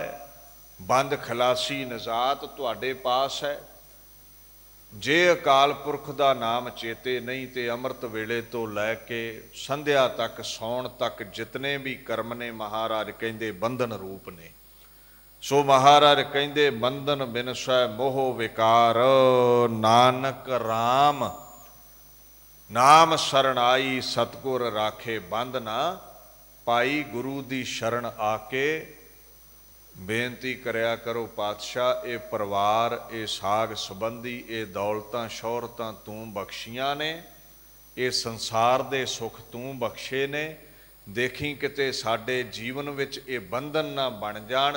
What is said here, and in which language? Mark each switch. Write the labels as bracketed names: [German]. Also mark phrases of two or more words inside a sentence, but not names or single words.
[Punjabi] ਬੰਦ ਖਲਾਸੀ ਨਿਜਾਤ ਤੁਹਾਡੇ ਪਾਸ ਹੈ। ਜੇ ਅਕਾਲ ਪੁਰਖ ਦਾ ਨਾਮ ਚੇਤੇ ਨਹੀਂ ਤੋ ਅੰਮ੍ਰਿਤ ਵੇਲੇ ਤੋ ਲੈਕੇ ਸੰਧਿਆ ਤਕ ਸੌਣ ਤਕ ਜਿਤਨੇ ਭੀ ਕਰਮ ਨੇ ਮਹਾਰਾਜ ਕਹਿੰਦੇ ਬੰਧਨ ਰੂਪ ਨੇ। ਸੋ ਮਹਾਰਾਜ ਕਹਿੰਦੇ ਬੰਧਨ ਬਿਨਸੈ ਮੋਹ ਵਿਕਾਰ, ਨਾਨਕ ਰਾਮ ਨਾਮ ਸ਼ਰਣ ਆਈ, ਸਤਗੁਰ ਰਾਖੇ ਬੰਧ ਨਾ ਪਾਈ। ਗੁਰੂ ਦੀ ਸ਼ਰਣ ਆਕੇ ਬੇਨਤੀ ਕਰਿਆ ਕਰੋ ਪਾਤਸ਼ਾਹ, ਏ ਪਰਿਵਾਰ, ਏ ਸਾਗ ਸੰਬੰਧੀ, ਏ ਦੌਲਤਾਂ ਸ਼ੋਹਰਤਾਂ ਤੂੰ ਬਖ਼ਸ਼ੀਆਂ ਨੇ, ਏ ਸੰਸਾਰ ਦੇ ਸੁਖ ਤੂੰ ਬਖ਼ਸ਼ੇ ਨੇ। ਦੇਖੀ ਕਿਤੇ ਸਾਡੇ ਜੀਵਨ ਵਿਚ ਏ ਬੰਧਨ ਨਾ ਬਣ ਜਾਣ।